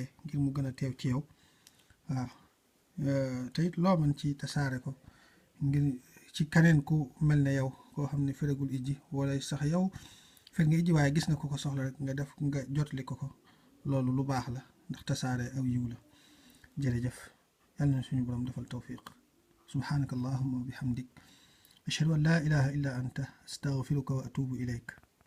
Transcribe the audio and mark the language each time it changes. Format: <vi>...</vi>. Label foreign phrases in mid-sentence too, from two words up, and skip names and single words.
<wo>ngir mu gën a teew ci yow waaw te it loo man ci tasaare ko ngir ci kaneen ku mel ne yow koo xam ne feragul ijji wala sax yow fer nga ijji waaye gis nga ko ko soxla rek nga def nga jotali ko loolu lu baax la ndax tasaare aw yiw la jërëjëf yàlla na suñu borom defal tawfiq</wo> <ar>سبحانك اللهم وبحمدك أشهد أن لا إله إلا أنت أستغفرك وأتوب إليك</ar>